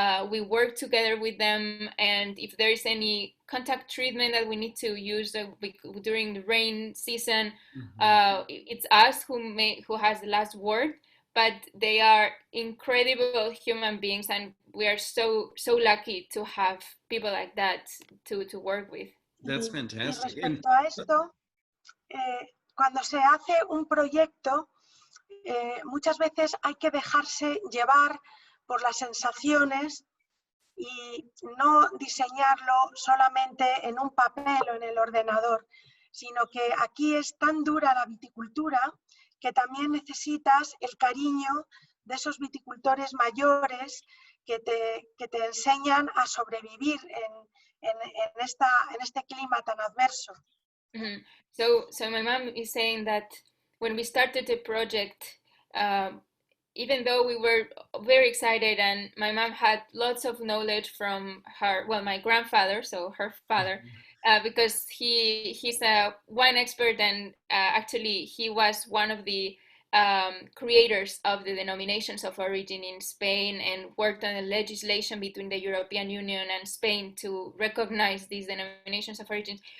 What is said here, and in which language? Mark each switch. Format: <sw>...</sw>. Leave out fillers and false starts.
<en>We work together with them, and if there is any contact treatment that we need to use during the rain season, it's us who has the last word. But they are incredible human beings, and we are so lucky to have people like that to work with. That's fantastic.</en> <es>Y respecto a esto, cuando se hace un proyecto, muchas veces hay que dejarse llevar por las sensaciones y no diseñarlo solamente en un papel o en el ordenador, sino que aquí es tan dura la viticultura que también necesitas el cariño de esos viticultores mayores que te enseñan a sobrevivir en este clima tan adverso. Mm-hmm.</es> <en>So my mom is saying that when we started the project, even though we were very excited, and my mom had lots of knowledge from my grandfather, so her father, because he's a wine expert, and actually he was one of the creators of the denominations of origin in Spain, and worked on the legislation between the European Union and Spain to recognize these denominations of origin.</en>